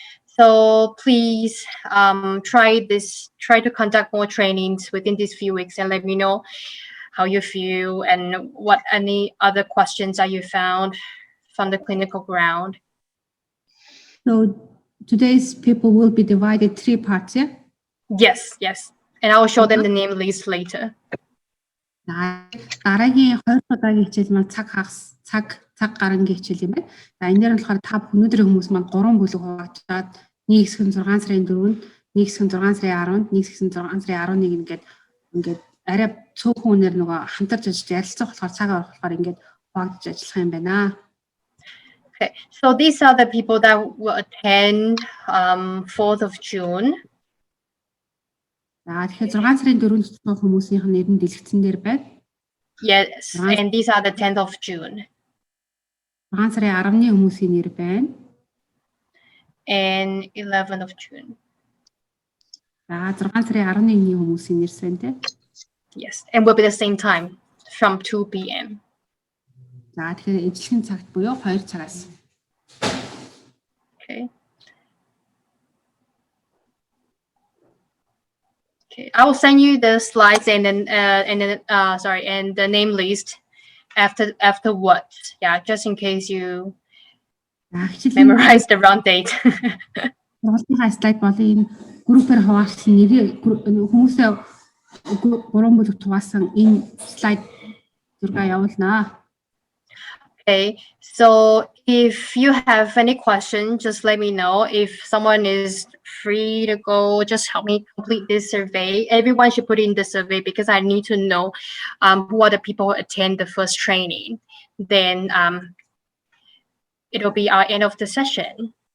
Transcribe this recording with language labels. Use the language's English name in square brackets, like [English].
[English] So please try to conduct more trainings within these few weeks and let me know how you feel and what any other questions that you found from the clinical ground. So today's people will be divided 3 parts, yeah? Yes. And I will show them the name list later. [Mongolian] Дараагийн 2 удаагийн хичээл маань цаг гарангийн хичээл юм байна. За энэ дээр болохоор та өнөөдрийн хүмүүс маань 3 бүлэг хуваагдаад нэг хэсэг нь 6 сарын 4-нд, нэг хэсэг нь 6 сарын 10-нд, нэг хэсэг нь 6 сарын 11-нд ингээд арай цөөхөн үнээр нөгөө хамтарч ажиллаж ярилцах болохоор цагаа орох болохоор ингээд хуваагдаж ажиллах юм байна. [English] Okay, so these are the people that will attend 4th of June. [Mongolian] Тэгэхээр 6 сарын 4-нд цуглах хүмүүсийн нэр нь дэлгэцэн дээр байна. [English] Yes, and these are the 10th of June. [Mongolian] 6 сарын 10-ны хүмүүсийн нэр байна. [English] And 11th of June. [Mongolian] 6 сарын 11-ний хүмүүсийн нэр байна те. [English] Yes, and will be the same time from 2 p.m. [Mongolian] Тэгэхээр ижлэхэн цагт буюу 2 цагаас. [English] Okay. Okay, I will send you the slides and then and the name list afterwards. Yeah, just in case you memorize the wrong date. [Mongolian] Сургалтынхаа слайд болон энэ группээр хуваалцсан нэрийг хүмүүсээ 3 бүлэг хуваасан энэ слайд зураг явуулнаа. [English] Okay, so if you have any questions, just let me know. If someone is free to go, just help me complete this survey. Everyone should put in the survey because I need to know who are the people who attend the first training. Then it'll be our end of the session.